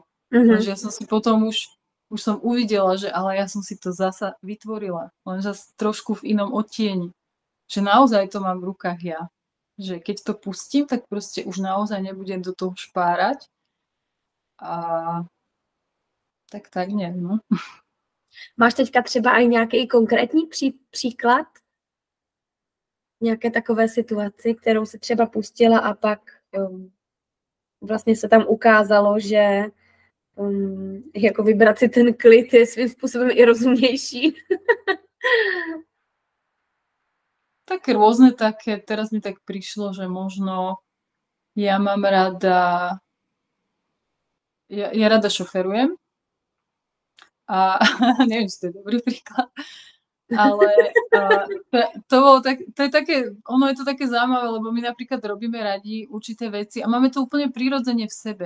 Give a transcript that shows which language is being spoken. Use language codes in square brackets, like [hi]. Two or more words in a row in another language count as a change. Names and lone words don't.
[sk] Lenže ja som si potom už som uvidela, že ale ja som si to zasa vytvorila. Lenže trošku v inom odtieni. Že naozaj to mám v rukách ja. Že keď to pustím, tak proste už naozaj nebudem do toho špárať. A tak neviem, no. [cs] Máš teďka třeba i nějaký konkrétní příklad? Nějaké takové situaci, kterou se třeba pustila a pak vlastně se tam ukázalo, že jako vybrat si ten klid je svým způsobem i rozumnější. [sk] Tak rôzne také, teraz mi tak prišlo, že možno ja mám rada, ja rada šoferujem a neviem, či to je dobrý príklad, ale to je také, ono je to také zaujímavé, lebo my napríklad robíme radi určité veci a máme to úplne prirodzene v sebe.